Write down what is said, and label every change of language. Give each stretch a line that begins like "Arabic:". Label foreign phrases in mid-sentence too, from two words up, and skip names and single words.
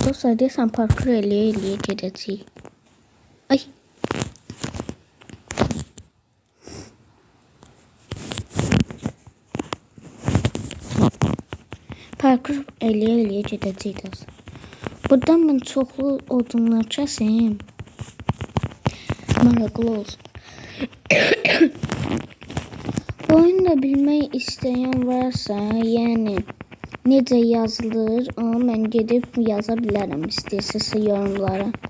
Turkish: Dostlar desem parkur eleye gideceğiz. Ay. Parkur eleye gideceğiz.
Azerbaijani: Buradan ben çoxlu odunlar kəsim. Maraqlı olsun. Bu oyunu bilmək istəyən varsa, yəni necə yazılır, amma mən gedib yaza bilərəm istəyirsə yorumlara.